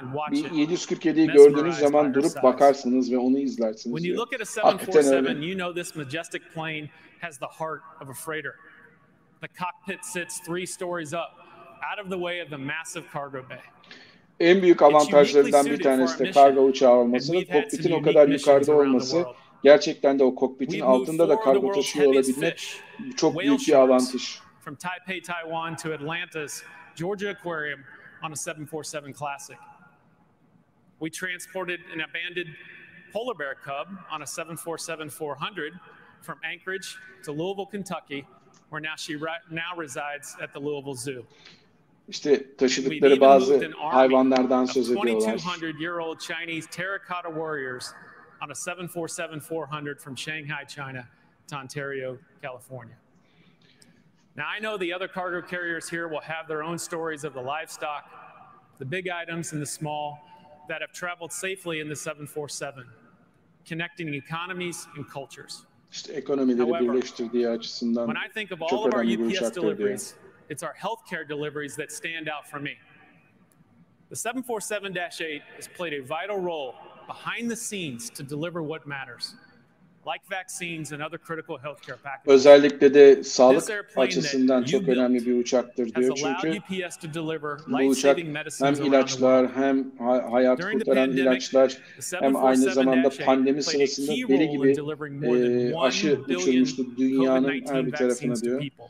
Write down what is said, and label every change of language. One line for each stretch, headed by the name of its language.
Turkish: Bir 747'yi gördüğünüz zaman durup bakarsınız ve onu izlersiniz.
English: When you look at a 747, you know this majestic plane has the heart of a freighter. The cockpit sits 3 stories up, out of the way of the massive cargo bay.
Turkish: En büyük avantajlarından bir tanesi de kargo uçağı olması, kokpitin o kadar yukarıda olması. Gerçekten de o kokpitin altında da kargo taşıyor olabilmek çok büyük bir avantaj.
English: From Taipei, Taiwan to Atlanta's Georgia Aquarium on a 747 Classic. We transported an abandoned polar bear cub on a 747-400 from Anchorage to Louisville, Kentucky, where now she resides at the Louisville Zoo.
Turkish: İşte taşıdıkları bazı hayvanlardan söz ediyorlar.
English: 2,200-year-old Chinese terracotta warriors on a 747-400 from Shanghai, China to Ontario, California. Now, I know the other cargo carriers here will have their own stories of the livestock, the big items and the small, that have traveled safely in the 747, connecting economies and cultures.
Turkish: İşte ekonomileri birleştirdiği açısından
English: when I think of all of our UPS deliveries, it's our healthcare deliveries that stand out for me. The 747-8 has played a vital role behind the scenes to deliver what matters. like vaccines and other critical healthcare packages.
Turkish: Özellikle de sağlık açısından çok önemli bir uçaktır diyor. Çünkü bu uçak hem ilaçlar hem hayat kurtaran ilaçlar hem aynı zamanda pandemi sırasında deli gibi aşı uçurmuştu dünyanın her bir tarafına diyor.